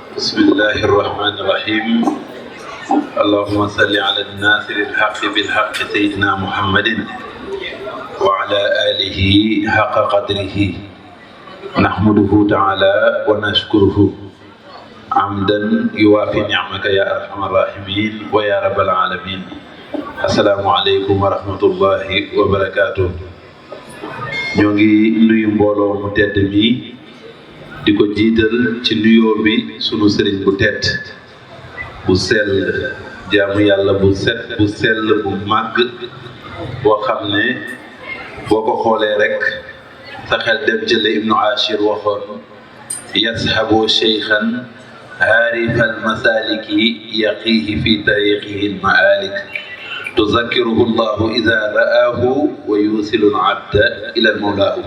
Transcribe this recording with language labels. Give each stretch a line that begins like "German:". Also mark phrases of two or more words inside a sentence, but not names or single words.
Arabic: بسم الله الرحمن الرحيم اللهم صل على الناصر الحق بالحق سيدنا محمد وعلى آله حق قدره نحمده تعالى ونشكره عمدا يوافي نعمك يا أرحم الراحمين ويا رب العالمين. السلام عليكم ورحمة الله وبركاته.
Wolof: ñoo ngi nuyu mbooloo mu tedd mi di ko jiital ci nuyoo bi sunu sëriñ bu tedd bu sell jaamu yàlla bu set bu sell bu màgg boo xam ne boo ko xoolee rek sa xel dem ci la Ibnu Ashir waxoon
Arabic: يصحب شيخا عارف المسالك يقيه في طريقه المهالك يذكره الله إذا رآه ويوصل العبد إلى مولاه.